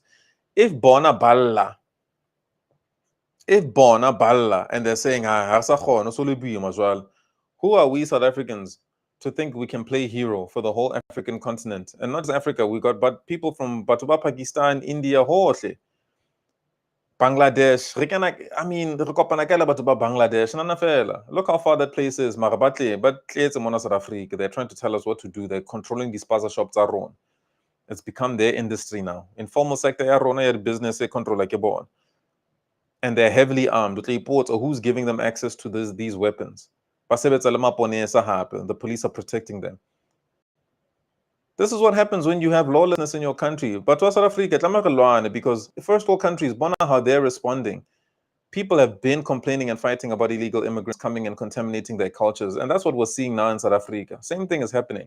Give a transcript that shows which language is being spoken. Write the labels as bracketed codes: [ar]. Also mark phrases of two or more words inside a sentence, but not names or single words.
[en] If Bona Balla, and they're saying, who are we South Africans to think we can play hero for the whole African continent? And not just Africa, we got but people from Batuba, Pakistan, India, Hohle. Bangladesh, I mean, [st] re kopana kaela batho ba Bangladesh, nana fela. [en] Look how far that place is. [st] Mara ba tletse mona South Africa. [en] They're trying to tell us what to do. They're controlling these spaza shops [st] tsa rona. [en] It's become their industry now. Informal sector [st] ya rona ya business e control ke bona. [en] And they're heavily armed. Who's giving them access to these weapons? [st] Ba sebetsa le maponesa hape. [en] The police are protecting them. This is what happens when you have lawlessness in your country. But South Africa, because first world countries, bona how they're responding. People have been complaining and fighting about illegal immigrants coming and contaminating their cultures. And that's what we're seeing now in South Africa. Same thing is happening.